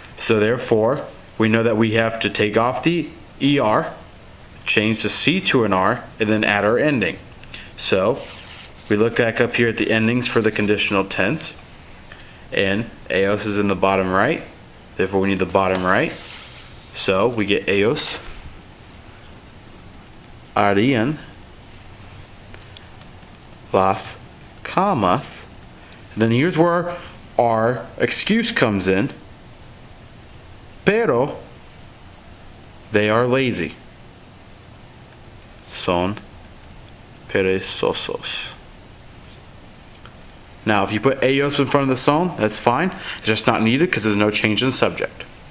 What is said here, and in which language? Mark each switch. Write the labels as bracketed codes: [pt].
[en] So therefore, we know that we have to take off the ER, change the C to an R, and then add our ending. So we look back up here at the endings for the conditional tense, and ellos is in the bottom right. Therefore, we need the bottom right. So we get [es] ellos harían las camas. [en] And then here's where our excuse comes in. Pero they are lazy. [es] Son perezosos. [en] Now, if you put ellos in front of the son, that's fine. It's just not needed because there's no change in the subject.